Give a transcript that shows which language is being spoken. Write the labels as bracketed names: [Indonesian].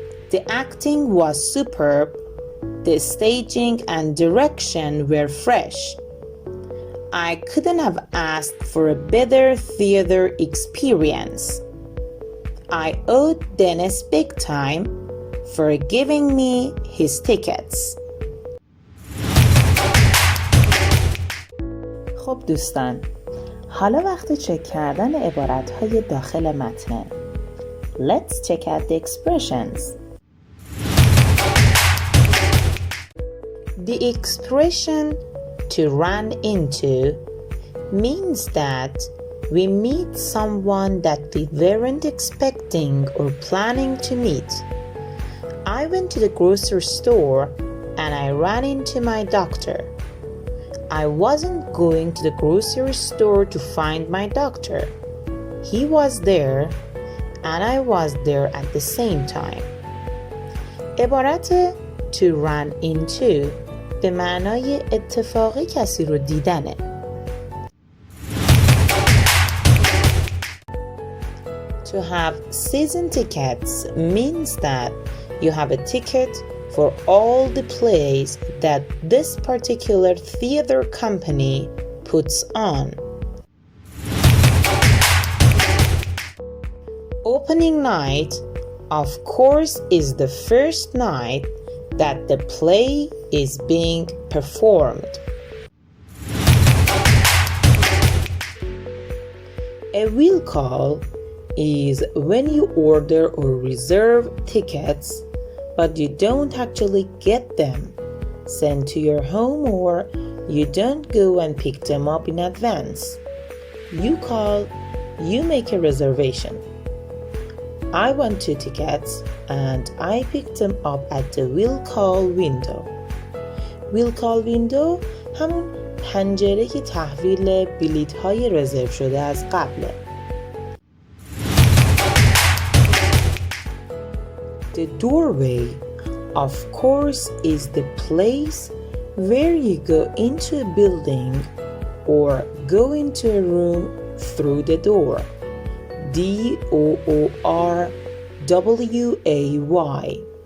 [English] The acting was superb, the staging and direction were fresh. I couldn't have asked for a better theater experience. I owed Dennis big time for giving me his tickets. [Persian] خب دوستان، حالا وقت چک کردن عبارت‌های داخل متن. [English] Let's check out the expressions. The expression to run into means that we meet someone that we weren't expecting or planning to meet. I went to the grocery store and I ran into my doctor. I wasn't going to the grocery store to find my doctor. He was there and I was there at the same time. [Persian] عبارت [English] to run into [Persian] به معنای اتفاقی کسی رو دیدنه. [English] To have season tickets means that you have a ticket for all the plays that this particular theater company puts on. Opening night, of course, is the first night that the play is being performed. A will call is when you order or reserve tickets but you don't actually get them sent to your home or you don't go and pick them up in advance. You call, you make a reservation. I want 2 tickets and I picked them up at the will call window. Will call window [Persian] همون پنجره که تحویل بلیط های رزرو شده از قبله. [English] The doorway, of course, is the place where you go into a building or go into a room through the door. DOORWAY.